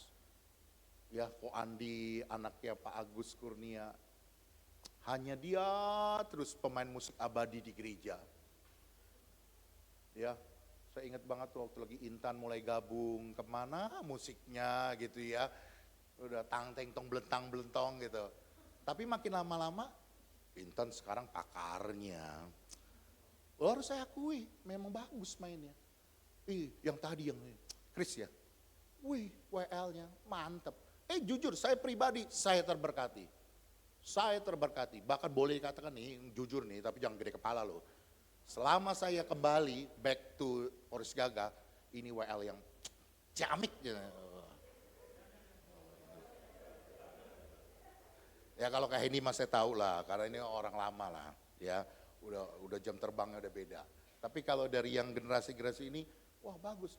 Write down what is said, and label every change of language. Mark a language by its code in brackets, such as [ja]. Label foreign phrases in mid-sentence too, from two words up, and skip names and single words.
[id] Ya, Ko Andi, anaknya Pak Agus Kurnia. Hanya dia terus pemain musik abadi di gereja. Ya, saya ingat banget waktu lagi Intan mulai gabung, kemana musiknya gitu ya. Udah tang teng tong belentang belentong gitu. Tapi makin lama-lama Intan sekarang pakarnya. Harus saya akui memang bagus mainnya. Yang tadi yang Chris ya. WL-nya mantep. Jujur saya pribadi saya terberkati. Saya terberkati. Bahkan boleh dikatakan nih jujur nih tapi jangan gede kepala loh. Selama saya kembali [en] back to [id] Poris Gaga, ini WL yang ciamik. Ya kalau kayak ini mas saya tahu lah, karena ini orang lama lah, ya udah jam terbangnya udah beda. Tapi kalau dari yang generasi-generasi ini, wah bagus.